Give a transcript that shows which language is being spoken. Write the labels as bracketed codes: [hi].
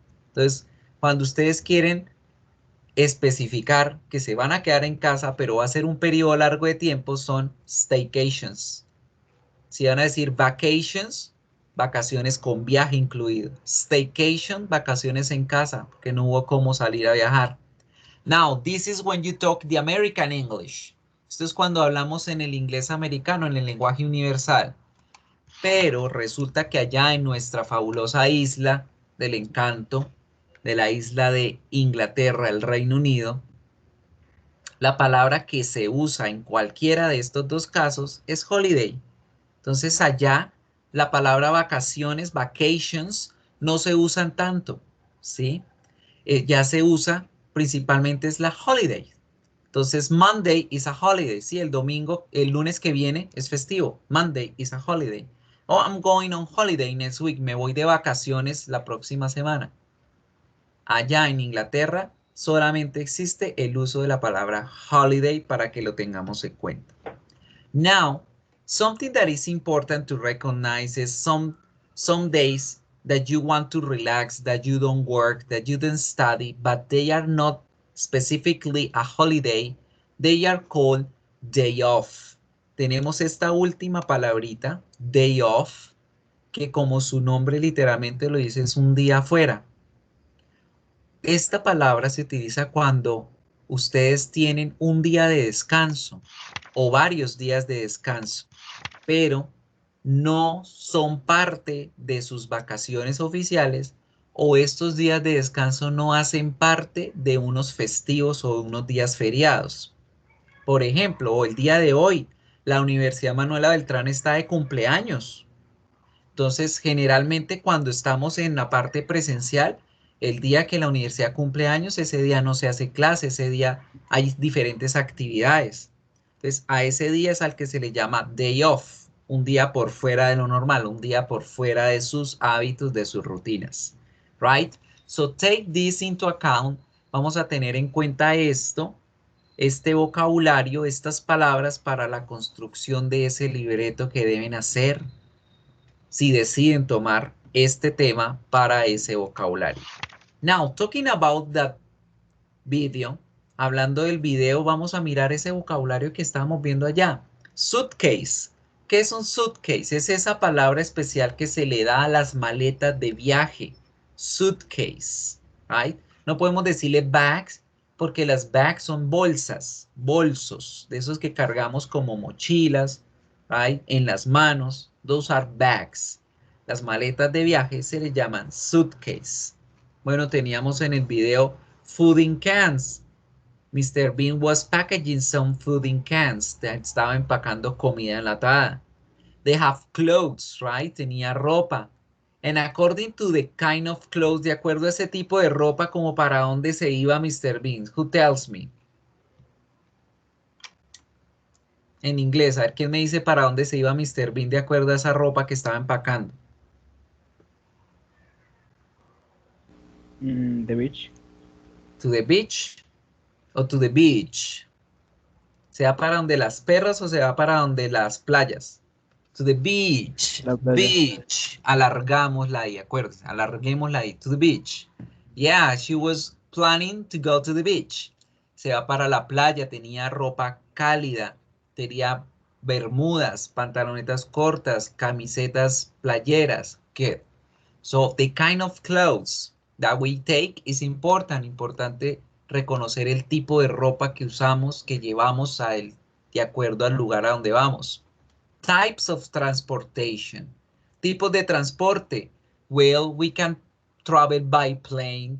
[es] Entonces, cuando ustedes quieren especificar que se van a quedar en casa, pero va a ser un periodo largo de tiempo, son staycations. Si van a decir vacations, vacaciones con viaje incluido. Staycation, vacaciones en casa, porque no hubo cómo salir a viajar. [en] Now, this is when you talk the American English. [es] Esto es cuando hablamos en el inglés americano, en el lenguaje universal. Pero resulta que allá en nuestra fabulosa isla del encanto, de la isla de Inglaterra, el Reino Unido, la palabra que se usa en cualquiera de estos dos casos es holiday. Entonces allá la palabra vacaciones, vacations, no se usan tanto, ¿sí? Ya se usa principalmente es la holiday. Entonces [en] Monday is a holiday, [es] ¿sí? El domingo, el lunes que viene es festivo. [en] Monday is a holiday. Oh, I'm going on holiday next week. [es] Me voy de vacaciones la próxima semana. Allá en Inglaterra solamente existe el uso de la palabra holiday para que lo tengamos en cuenta. [en] Now, something that is important to recognize is some days that you want to relax, that you don't work, that you don't study, but they are not specifically a holiday, They are called day off. [es] Tenemos esta última palabrita, day off, que como su nombre literalmente lo dice, es un día afuera. Esta palabra se utiliza cuando ustedes tienen un día de descanso o varios días de descanso, pero no son parte de sus vacaciones oficiales o estos días de descanso no hacen parte de unos festivos o unos días feriados. Por ejemplo, o el día de hoy, la Universidad Manuela Beltrán está de cumpleaños. Entonces, generalmente cuando estamos en la parte presencial, el día que la universidad cumple años, ese día no se hace clase, ese día hay diferentes actividades. Entonces, a ese día es al que se le llama day off, un día por fuera de lo normal, un día por fuera de sus hábitos, de sus rutinas. [en] Right? So take this into account. [es] Vamos a tener en cuenta esto, este vocabulario, estas palabras para la construcción de ese libreto que deben hacer si deciden tomar este tema para ese vocabulario. [en] Now, talking about that video, [es] hablando del video, vamos a mirar ese vocabulario que estábamos viendo allá. Suitcase. ¿Qué es un suitcase? Es esa palabra especial que se le da a las maletas de viaje. Suitcase, [en] right? [es] No podemos decirle bags porque las bags son bolsas, bolsos, de esos que cargamos como mochilas, right? En las manos. [en] Those are bags. [es] Las maletas de viaje se le llaman suitcase. Bueno, teníamos en el video food in cans. [en] Mr. Bean was packaging some food in cans. [es] Estaba empacando comida enlatada. [en] They have clothes, right? [es] Tenía ropa. [en] And according to the kind of clothes, [es] de acuerdo a ese tipo de ropa, como para dónde se iba Mr. Bean. [en] Who tells me? [es] En inglés, a ver quién me dice para dónde se iba Mr. Bean de acuerdo a esa ropa que estaba empacando. [en] The beach. To the beach o to the beach. [es] ¿Se va para donde las perras o se va para donde las playas? [en] To the beach. [es] La playa. [en] Beach. [es] Alargámosla ahí, acuérdense. Alarguémosla ahí. [en] To the beach. Yeah, she was planning to go to the beach. [es] Se va para la playa, tenía ropa cálida, tenía bermudas, pantalonetas cortas, camisetas playeras. [en] Good. So the kind of clothes that we take is important. [es] Importante reconocer el tipo de ropa que usamos, que llevamos de acuerdo al lugar a donde vamos. [en] Types of transportation. [es] Tipos de transporte. [en] Well, we can travel by plane.